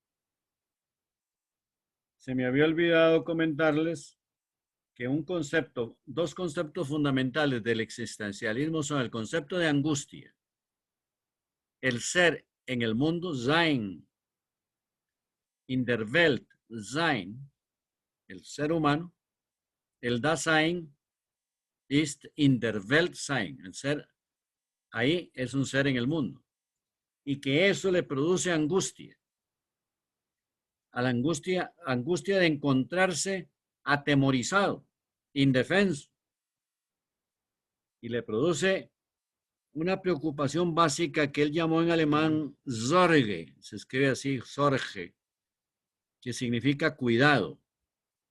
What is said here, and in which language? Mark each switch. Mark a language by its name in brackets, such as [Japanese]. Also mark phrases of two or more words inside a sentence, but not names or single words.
[Spanish] Se me había olvidado comentarles que dos conceptos fundamentales del existencialismo son el concepto de angustia, el ser en el mundo, [German] Sein, in der Welt, Sein, [Spanish] el ser humano, el [German] Dasein ist in der Welt sein, [Spanish] el ser ahí es un ser en el mundo, y que eso le produce angustia, a la angustia de encontrarse atemorizado, indefenso, y le produce una preocupación básica que él llamó en alemán Sorge, se escribe así, Sorge, que significa cuidado.